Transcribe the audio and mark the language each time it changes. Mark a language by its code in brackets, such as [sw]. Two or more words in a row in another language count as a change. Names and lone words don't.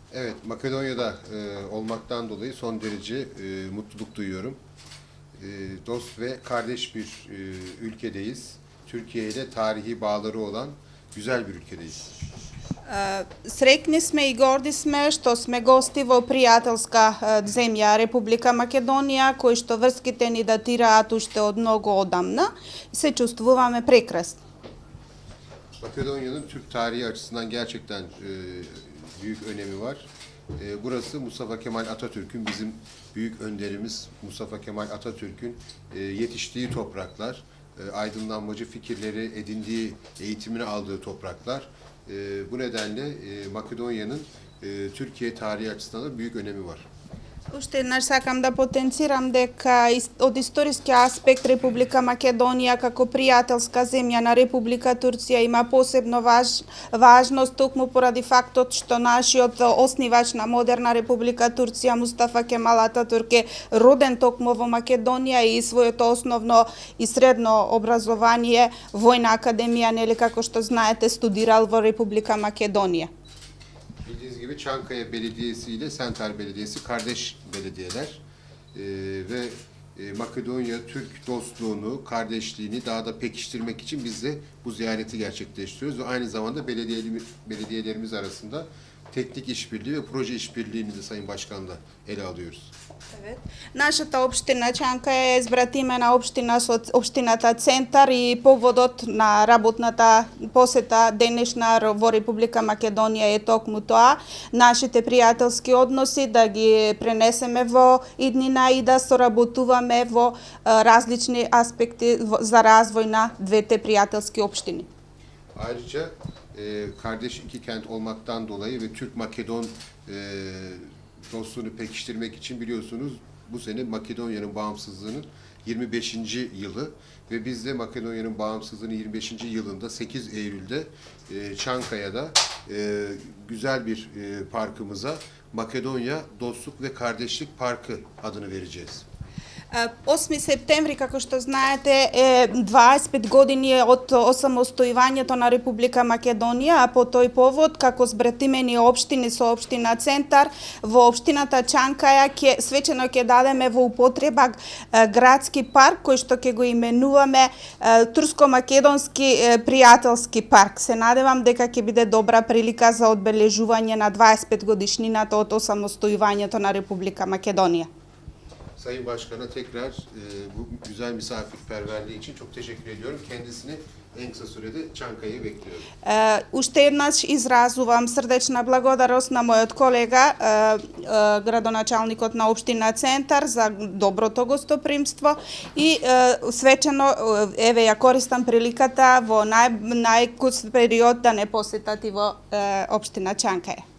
[tr] Evet, Makedonya'da olmaktan dolayı son derece mutluluk duyuyorum. Dost ve kardeş bir ülkedeyiz. Türkiye ile tarihi bağları olan güzel bir ülkedeyiz. [mk] Среќни сме и горди сме што сме гости во пријателска земја Република Македонија, кои што врските ни датираат уште од многу одамна. Се чувствуваме прекрасно. [tr] Makedonya'nın Türk tarihi açısından gerçekten büyük önemi var. Burası Mustafa Kemal Atatürk'ün, bizim büyük önderimiz Mustafa Kemal Atatürk'ün yetiştiği topraklar, aydınlanmacı fikirleri edindiği, eğitimini aldığı topraklar. Bu nedenle Makedonya'nın Türkiye tarihi açısından da büyük önemi var. [mk] Уште еднаш сакам да потенцирам дека од историски аспект Република Македонија како пријателска земја на Република Турција има посебно важност токму поради фактот што нашиот основач на модерна Република Турција Мустафа Кемал Ататурк е роден токму во Македонија и своето основно и средно образование војна академија, нели како што знаете, студирал во Република Македонија. [tr] Bildiğiniz gibi Çankaya Belediyesi ile Sentar Belediyesi kardeş belediyeler ve Makedonya-Türk dostluğunu, kardeşliğini daha da pekiştirmek için biz de bu ziyareti gerçekleştiriyoruz ve aynı zamanda belediyelerimiz arasında teknik işbirliği ve proje işbirliğini de Sayın Başkan'la ele alıyoruz. Evet. [mk] Нашата општина Чанка е избратимена општина со општината Центар и поводот на работната посета денешна во Република Македонија е токму тоа, нашите пријателски односи да ги пренесеме во иднина и да соработуваме во различни аспекти за развој на двете пријателски општини. [tr] Ayrıca kardeş iki kent olmaktan dolayı ve Türk-Makedon dostluğunu pekiştirmek için biliyorsunuz bu sene Makedonya'nın bağımsızlığının 25. yılı ve biz de Makedonya'nın bağımsızlığının 25. yılında 8 Eylül'de Çankaya'da güzel bir parkımıza Makedonya Dostluk ve Kardeşlik Parkı adını vereceğiz. [mk] 8 септември, како што знаете, е 25 години од осамостојувањето на Република Македонија, а по тој повод, како збратимени општини со општина Центар, во општината Чанкаја свечено ќе дадеме во употреба градски парк, кој што ќе го именуваме Турско-македонски пријателски парк. Се надевам дека ќе биде добра прилика за одбележување на 25 годишнината од осамостојувањето на Република Македонија. [tr] Sayın Başkan'a tekrar bu güzel misafirperverliği için çok teşekkür ediyorum. Kendisini en kısa sürede Çankaya'ya bekliyorum. [mk] Уште еднаш изразувам срдечна благодарност на мојот колега, градоначалникот на општина Центар, за доброто гостопримство и свечено еве ја користам приликата во најкус период да не посетат и во општина Чанкаја.